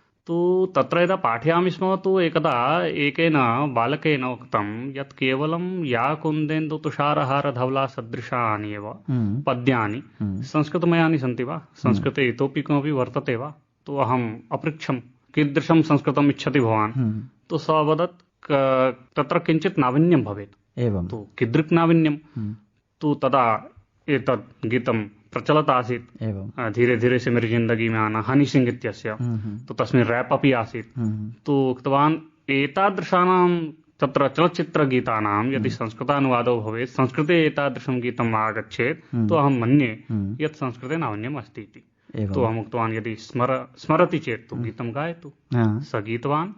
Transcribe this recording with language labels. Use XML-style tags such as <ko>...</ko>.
<sa>तु तत्र यदा पाठयामि स्म तु एकदा एकेन बालकेन उक्तं यत् केवलं या कुन्देन्दु तुषारहार धवला सदृशानि एव पद्यानि संस्कृतमयानि सन्ति वा, संस्कृते इतोपि किमपि वर्तते वा। तु अहम् अपृच्छं कीदृशं संस्कृतम् इच्छति भवान्। तु सः अवदत् तत्र किञ्चित् नावीन्यं भवेत्। एवं तु कीदृक् नावीन्यं। तु तदा एतद् गीतं प्रचलत् आसीत्। एवं</sa> <hi>धीरे धीरे से मेरी जिन्दगी में आना हनी सिंह इत्यस्य।</hi> <sa>तो तस्मिन् रैप् अपि आसीत्। तु उक्तवान् एतादृशानां तत्र चलच्चित्रगीतानां यदि संस्कृतानुवादो भवेत्, संस्कृते एतादृशं गीतम् आगच्छेत् तो अहं मन्ये यत् संस्कृते नावीन्यम् अस्ति इति। तो अहम् उक्तवान् यदि स्मरति चेत् तु गीतं गायतु। स गीतवान्।</sa>